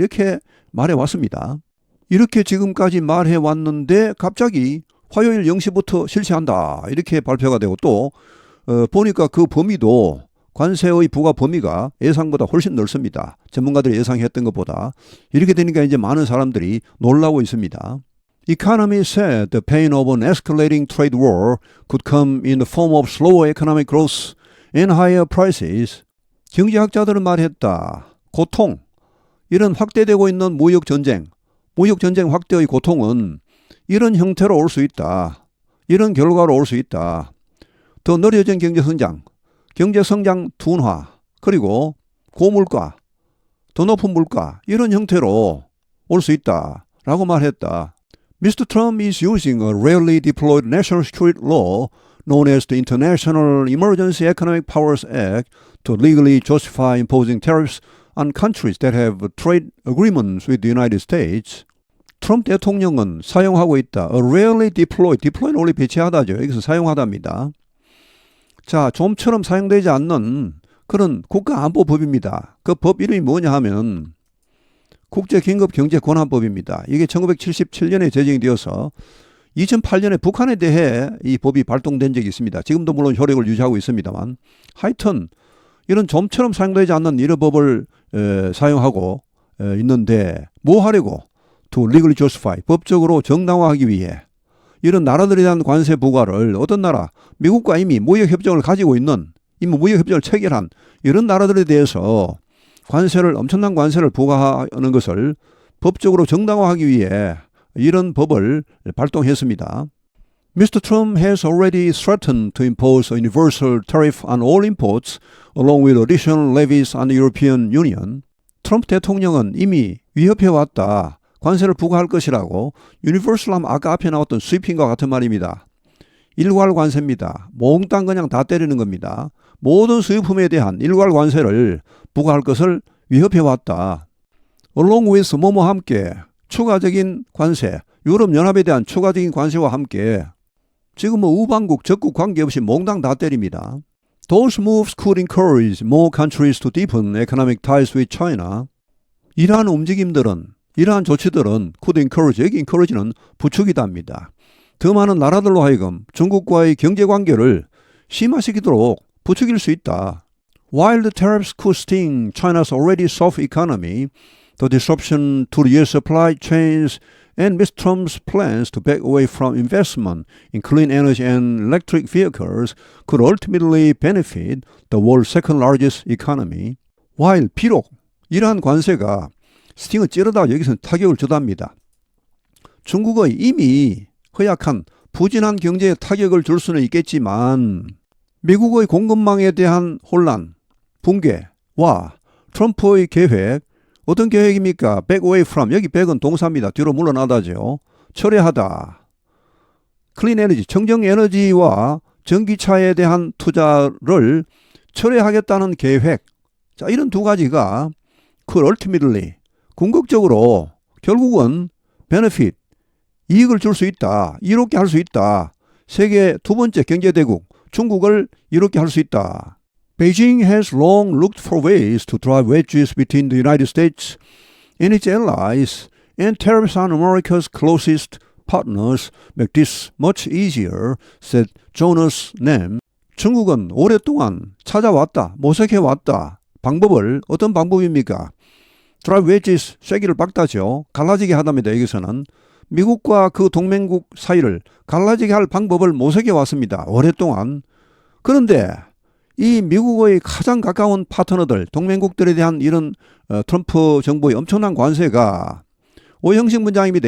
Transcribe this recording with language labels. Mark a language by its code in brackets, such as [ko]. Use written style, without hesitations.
[ko] 이렇게 말해왔습니다. 이렇게 지금까지 말해왔는데 갑자기 화요일 0시부터 실시한다. 이렇게 발표가 되고 또 보니까 그 범위도 관세의 부과 범위가 예상보다 훨씬 넓습니다. 전문가들이 예상했던 것보다. 이렇게 되니까 이제 많은 사람들이 놀라고 있습니다. [en] Economists said the pain of an escalating trade war could come in the form of slower economic growth and higher prices. [ko] 경제학자들은 말했다. 고통, 이런 확대되고 있는 무역전쟁 확대의 고통은 이런 형태로 올 수 있다. 이런 결과로 올 수 있다. 더 느려진 경제성장 둔화, 그리고 고물가, 더 높은 물가 이런 형태로 올 수 있다 라고 말했다. [en] Mr. Trump is using a rarely deployed national security law known as the International Emergency Economic Powers Act to legally justify imposing tariffs on countries that have trade agreements with the United States. [ko] 트럼프 대통령은 사용하고 있다. A rarely deployed, deploy는 원래 배치하다죠. 여기서 사용하답니다. 자, 좀처럼 사용되지 않는 그런 국가안보법입니다. 그 법 이름이 뭐냐 하면 국제긴급경제권한법입니다. 이게 1977년에 제정이 되어서 2008년에 북한에 대해 이 법이 발동된 적이 있습니다. 지금도 물론 효력을 유지하고 있습니다만 하여튼 이런 좀처럼 사용되지 않는 이런 법을 사용하고 있는데 뭐 하려고? [en] to legally justify, [ko] 법적으로 정당화하기 위해 이런 나라들에 대한 관세 부과를 어떤 나라, 미국과 이미 무역협정을 가지고 있는, 이미 무역협정을 체결한 이런 나라들에 대해서 엄청난 관세를 부과하는 것을 법적으로 정당화하기 위해 이런 법을 발동했습니다. [en] Mr. Trump has already threatened to impose a universal tariff on all imports along with additional levies on the European Union. [ko] 트럼프 대통령은 이미 위협해왔다. 관세를 부과할 것이라고 유니버설하면 아까 앞에 나왔던 스위핑과 같은 말입니다. 일괄 관세입니다. 몽땅 그냥 다 때리는 겁니다. 모든 수입품에 대한 일괄 관세를 부과할 것을 위협해왔다. [en] Along with [ko] 뭐뭐 함께 추가적인 관세, 유럽연합에 대한 추가적인 관세와 함께 지금 우방국, 적국 관계없이 몽땅 다 때립니다. [en] Those moves could encourage more countries to deepen economic ties with China. [ko] 이러한 움직임들은, 이러한 조치들은 [en] could encourage, [ko] 여기 encourage는 부추기다입니다. 더 많은 나라들로 하여금 중국과의 경제관계를 심화시키도록 부추길 수 있다. [en] While the tariffs could sting China's already soft economy, the disruption to the U.S. supply chains and Mr. Trump's plans to back away from investment in clean energy and electric vehicles could ultimately benefit the world's second largest economy. [ko] While 비록 이러한 관세가 스팅을 찌르다 여기서는 타격을 주답니다. 중국의 이미 허약한 부진한 경제에 타격을 줄 수는 있겠지만 미국의 공급망에 대한 혼란, 붕괴와 트럼프의 계획, 어떤 계획입니까? [en] back away from, [ko] 여기 back은 동사입니다. 뒤로 물러나다죠. 철회하다. 클린 에너지, 청정 에너지와 전기차에 대한 투자를 철회하겠다는 계획. 자, 이런 두 가지가 [en] could ultimately, [ko] 궁극적으로 결국은 benefit, 이익을 줄 수 있다. 이롭게 할 수 있다. 세계 두 번째 경제대국 중국을 이롭게 할 수 있다. [en] Beijing has long looked for ways to drive wedges between the United States and its allies, and tariffs on America's closest partners make this much easier, said Jonas Nem. [ko] 중국은 오랫동안 찾아왔다, 모색해왔다. 방법을, 어떤 방법입니까? [en] Drive wedges, [ko] 쐐기를 박다죠. 갈라지게 하답니다. 여기서는. 미국과 그 동맹국 사이를 갈라지게 할 방법을 모색해왔습니다. 오랫동안. 그런데 이 미국의 가장 가까운 파트너들, 동맹국들에 대한 이런 트럼프 정부의 엄청난 관세가 오형식 문장입니다.